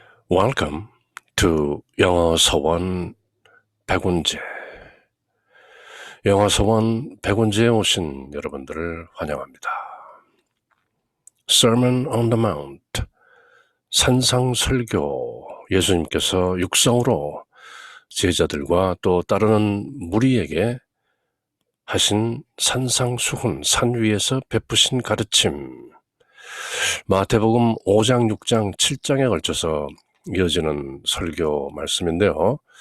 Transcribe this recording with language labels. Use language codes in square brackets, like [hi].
[en] Welcome to 영어 서원 백운재. [ko] 영어 서원 백운재에 오신 여러분들을 환영합니다. [en] Sermon on the Mount, 산상설교. [ko] 예수님께서 육성으로 제자들과 또 따르는 무리에게 하신 산상수훈, 산 위에서 베푸신 가르침. 마태복음 5장, 6장, 7장에 걸쳐서 이어지는 설교 말씀인데요.